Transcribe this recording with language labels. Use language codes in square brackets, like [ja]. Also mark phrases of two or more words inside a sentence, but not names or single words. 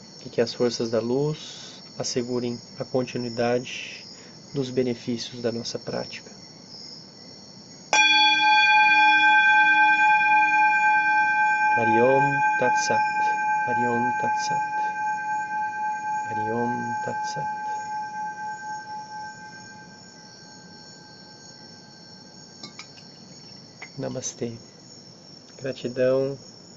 [pt] que as forças da luz assegurem a continuidade dos benefícios da nossa prática. [sa] Hari Om Tat Sat. Hari Om Tat Sat. Hari Om Tat Sat. [pt] Namastê. Gratidão.